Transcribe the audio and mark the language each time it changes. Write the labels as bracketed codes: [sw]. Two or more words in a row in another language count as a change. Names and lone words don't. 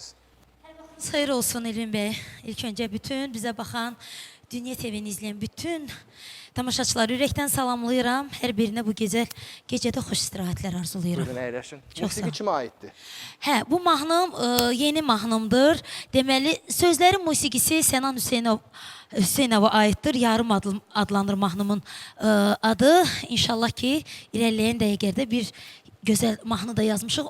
[az] Xeyir olsun Elvin Bey. [tr] İlk önce bütün bize bakan, Dünya TV'ni izleyen bütün tamaşaçıları [az] ürəkdən salamlayıram. Hər birinə bu gecədə xoş istirahətlər arzulayıram. Buyurun, əyləşin. Çox sağ Musiqi ol. kimə aiddir? Hə, bu mahnım yeni mahnımdır. Deməli, sözlərin musiqisi Sənan Hüseynova aiddir. Yarım adlanır mahnımın adı. İnşallah ki, irəliləyən dəqiqədə bir gözəl mahnı da yazmışıq.